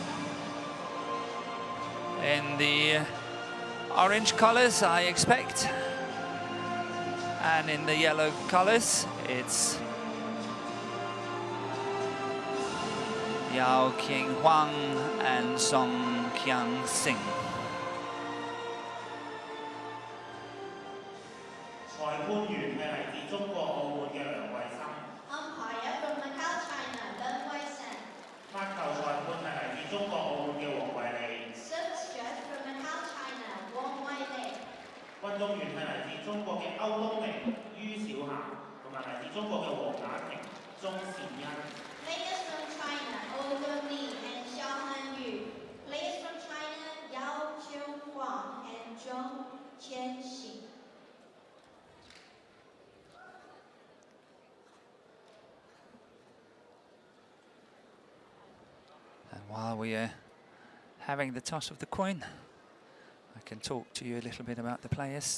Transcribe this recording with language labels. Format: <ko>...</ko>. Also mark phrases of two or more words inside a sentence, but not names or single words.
<en>In the orange colors, I expect. And in the yellow colors, it's Yao Qing-Huang and Song Qiang-Sing.</en> <yue>裁判員係嚟自中國澳門嘅梁慧生。</yue> <en>Umpire from Macau, China, Len Wei-sen.</en> <yue>發球裁判係嚟自中國澳門嘅黃惠利。</yue> <en>Service judge from Macau, China, Wang Weilei.</en> <yue>運動員係嚟自中國嘅歐東明、于小霞，同埋嚟自中國嘅黃雅婷、鐘善欣。</yue> <en>Players from China, Woo Dong-ni and Xiao Han-yu. Players from China, Yao Qing-Huang and Zhong Qianxin. And while we are having the toss of the coin, I can talk to you a little bit about the players.</en>